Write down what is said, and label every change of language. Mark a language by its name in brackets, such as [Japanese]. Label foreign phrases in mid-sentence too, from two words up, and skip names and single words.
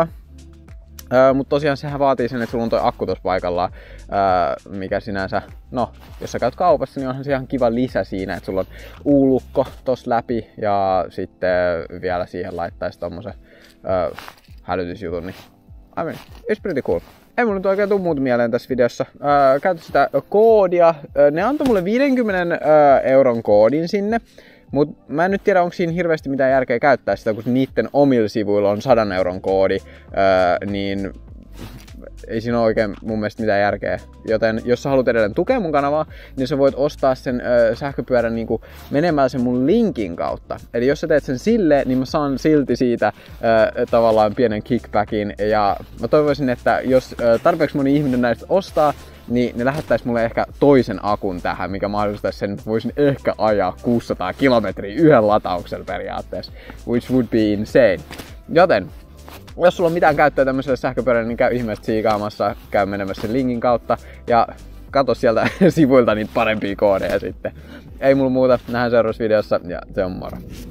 [Finnish] Mutta tosiaan sehän vaatii sen, että sulla on toi akku tossa paikallaan, mikä sinänsä, no, jos sä käyt kaupassa, niin onhan se ihan kiva lisä siinä, että sulla on U-lukko tossa läpi ja sitten vielä siihen laittaisi tommosen hälytysjutun, niin [English] I mean, it's pretty cool. [Finnish] Ei mulla nyt oikein tuu muuta mieleen tässä videossa. Käytä sitä koodia. Ne antoi mulle 50 euron koodin sinne. Mut mä en nyt tiedä, onko siinä hirveästi mitään järkeä käyttää sitä, kun niitten omilla sivuilla on 100 euron koodi, niin ei siinä ole oikein mun mielestä mitään järkeä. Joten jos sä haluat edelleen tukea mun kanavaa, niin sä voit ostaa sen sähköpyörän niinku menemällä sen mun linkin kautta. Eli jos sä teet sen silleen, niin mä saan silti siitä tavallaan pienen kickbackin. Ja mä toivoisin, että jos tarpeeksi moni ihminen näistä ostaa, niin ne lähettäis mulle ehkä toisen akun tähän, mikä mahdollistaisi sen, että voisin ehkä ajaa 600 kilometriä yhden latauksella periaatteessa, [English] which would be insane. [Finnish] Joten, jos sulla on mitään käyttöä tämmöiselle sähköpyörälle, niin käy ihmeessä siikaamassa, käy menemässä sen linkin kautta ja katso sieltä sivuilta niitä parempia koodeja sitten. Ei mulla muuta, nähdään seuraavassa videossa ja se on moro.